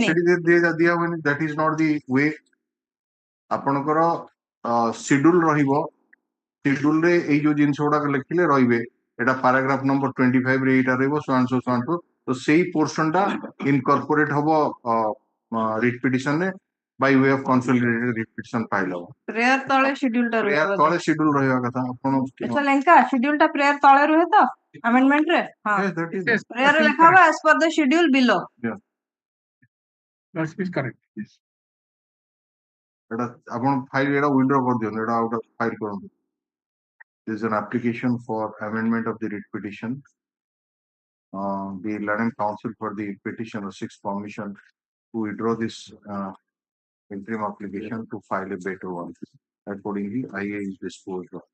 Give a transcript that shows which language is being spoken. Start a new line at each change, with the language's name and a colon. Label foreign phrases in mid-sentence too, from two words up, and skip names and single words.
Odia: ସେଠି ଦିଆ ହୁଏନି
English: that is not the way
Odia: ଆପଣଙ୍କର ସିଡ୍ୟୁଲ ରହିବ ସିଡ୍ୟୁଲ ରେ ଏଇ ଯୋଉ ଜିନିଷ ଗୁଡାକ ଲେଖିଲେ ରହିବେ ଏଟା
English: paragraph number
Odia: 25 ରେ ଏଇଟା ରହିବ ସୋଆନସୋ ତ ସେଇ ପୋର୍ସନ ଟା ଇନକର୍ପୋରେଟ ହବ
English: writ petition
Odia: ରେ
English: by way of consolidated writ petition file
Odia: ହବ ପ୍ରେୟର ତଳେ ସିଡ୍ୟୁଲ ଟା ରୁହେ ପ୍ରେୟାର ବୋଧେ ତଳେ ସିଡ୍ୟୁଲ ରହିବା କଥା ଆପଣ ଆଚ୍ଛା ଲେଙ୍କା ସିଡ୍ୟୁଲ ଟା ପ୍ରେୟର ତଳେ ରୁହେ ତ ଆମେଣ୍ଡମେଣ୍ଟ ରେ ହଁ
English: Yes, that is
Odia: ପ୍ରେୟର ଲେଖା ହବ
English: as per the schedule below that is correct. Yes.
Odia: ଏଟା ଆପଣ ଫାଇଲ ଏଟା ୱିଣ୍ଡ୍ରୋ କରିଦିଅନ୍ତୁ ଏଟା ଆଉଟ ଫାଇଲ କରନ୍ତୁ
English: This is an application for amendment of the writ petition. The Learning Council for the petitioner seeks permission to withdraw this interim application to file a better one. Accordingly, IA is disposed of.